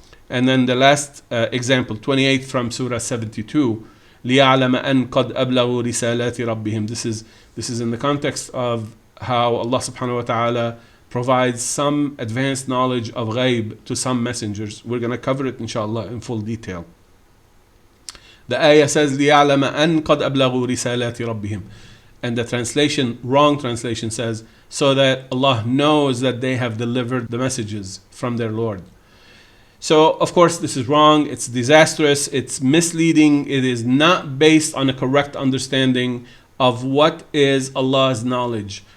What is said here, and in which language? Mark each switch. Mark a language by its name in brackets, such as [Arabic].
[English] And then the last example, 28 from Surah 72, [Arabic] لِيَعْلَمَ أَنْ قَدْ أَبْلَغُوا رِسَالَاتِ رَبِّهِمْ. [English] This is in the context of how Allah subhanahu wa ta'ala provides some advanced knowledge of ghaib to some messengers. We're going to cover it inshallah in full detail. The ayah says [Arabic] لِيَعْلَمَ أَنْ قَدْ أَبْلَغُوا رِسَالَاتِ رَبِّهِمْ. [English] And the translation, wrong translation, says, so that Allah knows that they have delivered the messages from their Lord. So, of course, this is wrong, it's disastrous, it's misleading, it is not based on a correct understanding of what is Allah's knowledge.